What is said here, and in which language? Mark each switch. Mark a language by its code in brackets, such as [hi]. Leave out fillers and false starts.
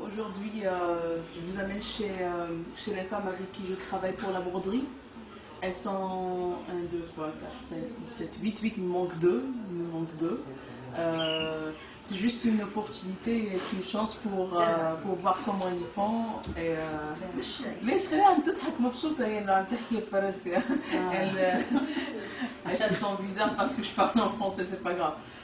[fr] Aujourd'hui, je vous amène chez les femmes avec qui je travaille pour la broderie. Elles sont 1, 2, 3, 4, 5, 6, 7, 8, il me manque 2. C'est juste une opportunité et une chance pour voir comment ils font. [ar] ليش خليها عم تضحك مبسوطة هي انه عم تحكي الفرنسي. [fr] Elle se sent bizarre parce que je parle en français, c'est pas grave.